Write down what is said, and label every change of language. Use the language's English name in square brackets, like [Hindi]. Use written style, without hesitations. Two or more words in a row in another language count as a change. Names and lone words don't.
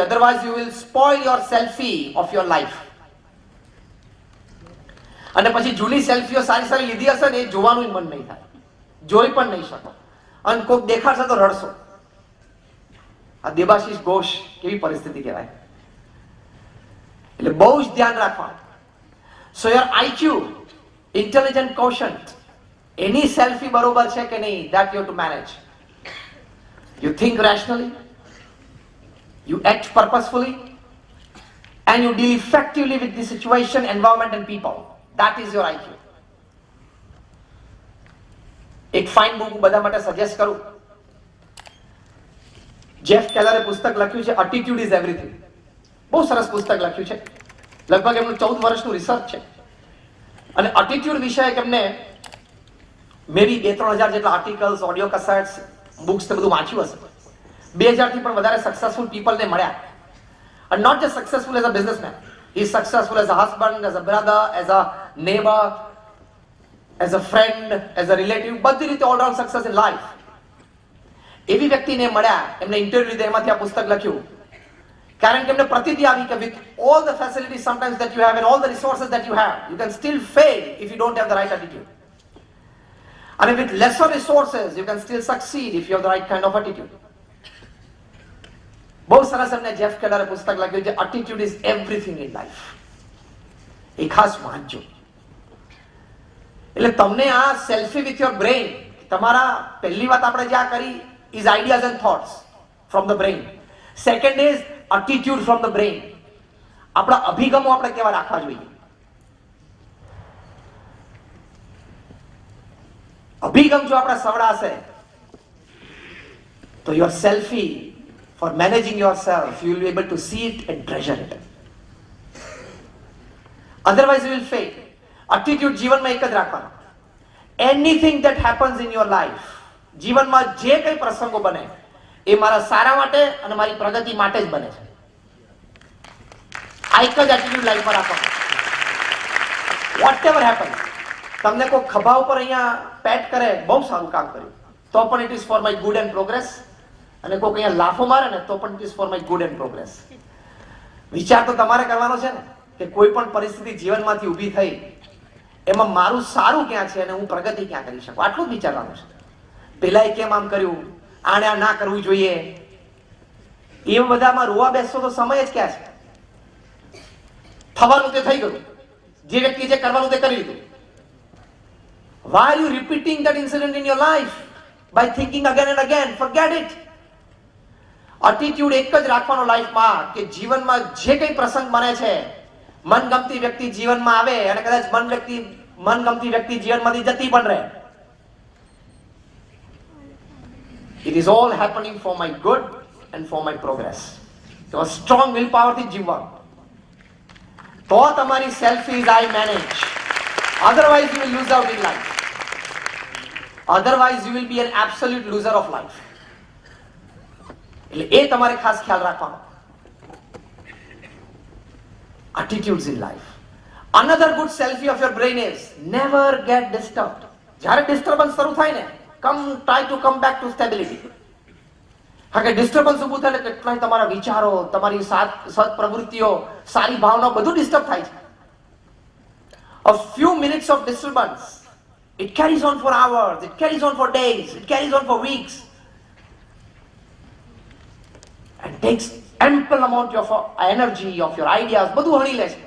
[English] Otherwise you will spoil your selfie of your life. [Gujarati] અને પછી જૂની સેલ્ફીઓ સારી સારી લીધી હશે ને એ જોવાનું મન નહીં થાય, જોઈ પણ નહીં શકો, અને કોઈક દેખાડશે તો રડશો. આ દેબાશિષ ઘોષ કેવી પરિસ્થિતિ કહેવાય. એટલે બહુ જ ધ્યાન રાખવાનું. [English] So your IQ, intelligent quotient, [Gujarati] એની સેલ્ફી બરોબર છે કે નહીં, [English] that you have to manage. You think rationally, you act purposefully, and you deal effectively with the situation, environment and people. That is your IQ. [Gujarati] એક [English] fine book [Gujarati] બધા માટે સજેસ્ટ કરું. જેફ કેલરે પુસ્તક લખ્યું છે એટીટ્યુડ ઇઝ એવરીથિંગ. બહુ સરસ પુસ્તક લખ્યું છે. લગભગ એમનું 14 વર્ષનું રિસર્ચ છે અને એટીટ્યુડ વિષયક એમને [English] may be [Gujarati] 2-3 હજાર જેટલા [English] articles, audio cassettes, books [Gujarati] તે બધું વાંચ્યું હશે. 2000 થી પણ વધારે [English] successful peopleને [Gujarati] મળ્યા. [English] And not just successful as a businessman. He is successful as a husband, as a brother, as a neighbor, as a friend, as a relative. [Gujarati] બધી રીતે [English] all round success in life. [Gujarati] એવી વ્યક્તિને મળ્યા, એમને ઇન્ટરવ્યુ લીધા, એમાંથી આ પુસ્તક લખ્યું. કારણ કે એમને પ્રતીતિ આવી કે [English] with all the facilities sometimes that you have and all the resources that you have, you can still fail if you don't have the right attitude. And with lesser resources, you can still succeed if you have the right kind of attitude. [Gujarati] બહુ સરસ એમને જેફ કેલરે પુસ્તક લખ્યું છે એટીટ્યુડ ઇઝ એવરીથિંગ ઇન લાઈફ. એ ખાસ વાંચજો. એટલે તમને આ [English] selfie with your brain, [Gujarati] તમારા પહેલી વાત આપણે જે આ કરી [English] is ideas and thoughts from the brain. Second is attitude from the brain. [Gujarati] આપણા અભિગમો આપણે કેવા રાખવા જોઈએ. અભિગમ જો આપણા સવડાશે તો [English] your selfie, for managing yourself, you will be able to see it and treasure it. Otherwise you will fail. [Gujarati] Attitude જીવનમાં એક જ રાખવાનો. [English] Anything that happens in your life, [Gujarati] જીવનમાં જે કંઈ પ્રસંગો બને એ મારા સારા માટે અને મારી પ્રગતિ માટે જ બને છે. આ એક જ એટીટ્યુડ લાઈફમાં રાખવાનો. [English] Whatever happens, [Gujarati] તમને કોઈ ખભા ઉપર અહીંયા પેટ કરે, બહુ સારું કામ કર્યું, તો પણ [English] it is for my good and progress. [Gujarati] અને કોઈ અહીંયા લાફો મારે ને તો પણ [English] it is for my good and progress. [Gujarati] વિચાર તો તમારે કરવાનો છે ને કે કોઈ પણ પરિસ્થિતિ જીવનમાંથી ઊભી થઈ એમાં મારું સારું ક્યાં છે અને હું પ્રગતિ ક્યાં કરી શકું, આટલું જ વિચારવાનું છે. પેલાએ કેમ આમ કર્યું, આને આ ના કરવું જોઈએ, એ બધામાં રોવા બેસતો તો સમય જ ક્યાં છે. થવાનું તે થઈ ગયું, જે વ્યક્તિ જે કરવાનું તે કરી લીધું. [English] Why are you repeating that incident in your life by thinking again and again? Forget it. [Gujarati] એટીટ્યુડ એક જ રાખવાનો લાઈફમાં કે જીવનમાં જે કંઈ પ્રસંગ બને છે, મનગમતી વ્યક્તિ જીવનમાં આવે અને કદાચ મનગમતી વ્યક્તિ જીવનમાંથી જતી પણ રહે, [English] it is all happening for my good and for my progress. [Gujarati] તો [English] strong will powerથી [Gujarati] જીવવાનું. તો તમારી સેલ્ફી [English] is I manage. Otherwise you will lose out in life. Otherwise you will be an absolute loser of life. [Gujarati] એટલે એ તમારે ખાસ ખ્યાલ રાખવાનો. [English] Attitudes in life. Another good selfie of your brain is never get disturbed. [Gujarati] જ્યારે ડિસ્ટર્બન્સ શરૂ થાય ને, [English] try to come back to stability. [Gujarati] હા કે ડિસ્ટર્બન્સ ઊભું થાય એટલે કેટલાય તમારા વિચારો, તમારી સદ પ્રવૃત્તિઓ, સારી ભાવનાઓ બધું ડિસ્ટર્બ થાય છે. [English] A few minutes of disturbance, it carries on for hours, it carries on for days, it carries on for weeks. And takes ample amount of energy, of your ideas, [Gujarati] બધું હણી લે છે.